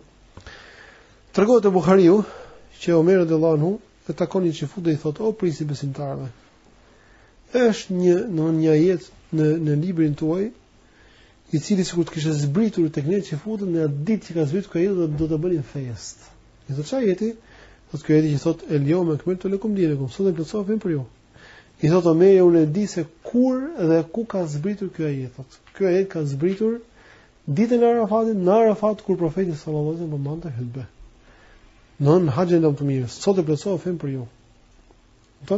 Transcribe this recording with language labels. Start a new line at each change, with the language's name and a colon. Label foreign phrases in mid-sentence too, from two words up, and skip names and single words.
Albanian: Tregohet te Buhariu që Omer
Arabic: رضي الله عنه
Albanian: e takon një çifut dhe i thotë: "O prisi besimtarëve, është një ajet në librin tuaj i cili sikur të kishte zbritur tek ne çifutën në atë ditë që ka zbritur ky ajet do ta bënin fest." I thotë: "Çfarë ajeti?" Thotë ky ajeti që thotë:
Arabic: "اليوم أكملت لكم دينكم",
Albanian: sot e plotësova fen për ju. I thotë Omeri: "Unë e di se kur dhe ku ka zbritur ky ajet." Thotë: "Ky ajet ka zbritur ditën e Arafatit, në Arafat kur profeti
Arabic: صلى الله عليه وسلم
Albanian: mante hutbë. Në haxhin e mirë, sot e plotësova fen për ju." Kupton?